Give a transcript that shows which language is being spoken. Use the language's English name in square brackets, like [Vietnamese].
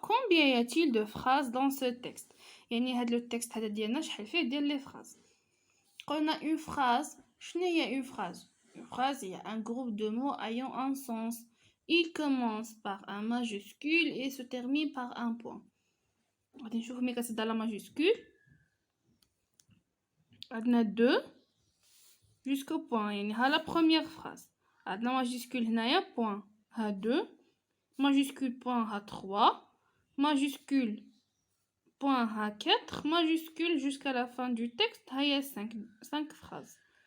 [French] Combien y a-t-il de phrases dans ce texte؟ [Arabic] يعني هاد لو تكست هذا ديالنا شحال فيه ديال لي phrases. [French] قلنا une phrase. [Arabic] شنو هي [French] une phrase؟ Une phrase هي un groupe de mots ayant un sens. Il commence par un majuscule et se termine par un point. [Arabic] غادي نشوفو ملي كتبدا لا majuscule. [French] عندنا 2 jusqu'au point، [Arabic] يعني ها [French] la première phrase. عندنا majuscule هنايا point، ها 2 majuscule point ها 3 majuscule point ها 4 majuscule jusqu'à la fin du texte هيا 5 phrases.